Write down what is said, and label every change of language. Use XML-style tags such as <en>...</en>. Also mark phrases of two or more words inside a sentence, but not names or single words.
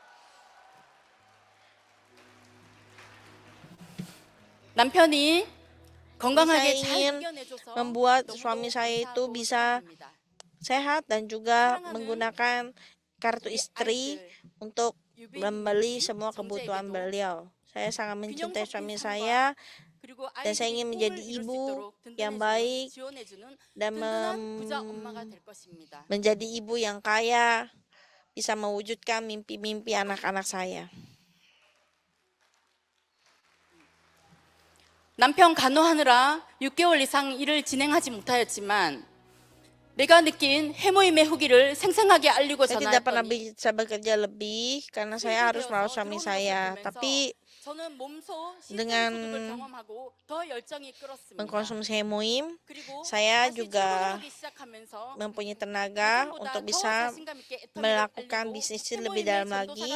<id>Saya ingin membuat suami saya itu bisa sehat dan juga menggunakan kartu istri untuk membeli semua kebutuhan beliau. Saya sangat mencintai suami saya dan saya ingin menjadi ibu yang baik dan menjadi ibu yang kaya, bisa mewujudkan mimpi-mimpi anak-anak saya.</id> <ko>남편 간호하느라 6개월 이상 일을 진행하지 못하였지만 내가 느낀 해모임의 후기를 생생하게 알리고</ko> <id>Saya tidak pernah bisa bekerja lebih karena saya harus merawat suami saya. Tapi dengan mengkonsumsi hemoim, saya juga mempunyai tenaga untuk bisa melakukan bisnis lebih dalam lagi.</id>